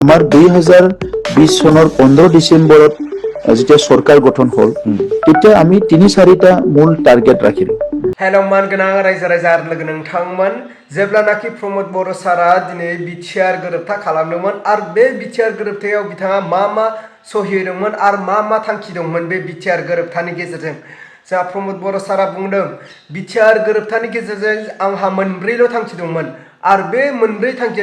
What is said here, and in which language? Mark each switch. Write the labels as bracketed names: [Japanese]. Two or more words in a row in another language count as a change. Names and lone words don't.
[Assamese] আমাৰ 2020 চনৰ 15 ডিসেম্বৰত যেতিয়া সরকার গঠন হল তেতিয়া আমি 3-4টা মূল টার্গেট রাখিলো। [Bodo] हेलो मान गोनां रायजो राजा लोगो नोंथांमोन जेब्लानाखि प्रमोद बर' सारा दिनै बिटिआर गोरोबथा खालामदोंमोन आरो बे बिटिआर गोरोबथायाव बिथाङा मा सहि होदोंमोन आरो मा थांखि दंमोन बे बिटिआर गोरोबथानि गेजेरजों जोंहा प्रमोद बर' सारा बुंदों बिटिआर गोरोबथानि गेजेरजों आंहा मोनब्रैल' थांखि दंमोन आरो बे मोनब्रै थांखिया